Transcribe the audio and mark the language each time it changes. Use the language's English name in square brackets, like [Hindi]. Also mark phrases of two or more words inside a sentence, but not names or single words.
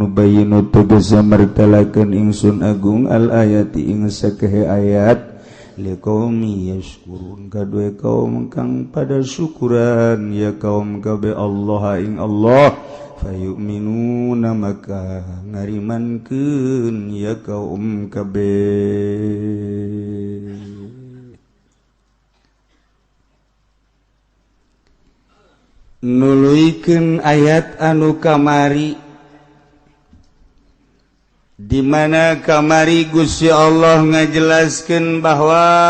[Sundanese] nubayinu tegese martelakeun ingsun agung [Arabic] الآيات [Sundanese] ing sakehe ayat [Arabic] لقوم يشكرون [Sundanese] kadue kaum kang pada syukuran ya kaum kabeh Allah ing Allah fayu'minuna maka ngarimankeun ya kaum kabeh. Nuluikeun ayat anu kamari di mana kamari Gusti Allah ngajelaskeun bahwa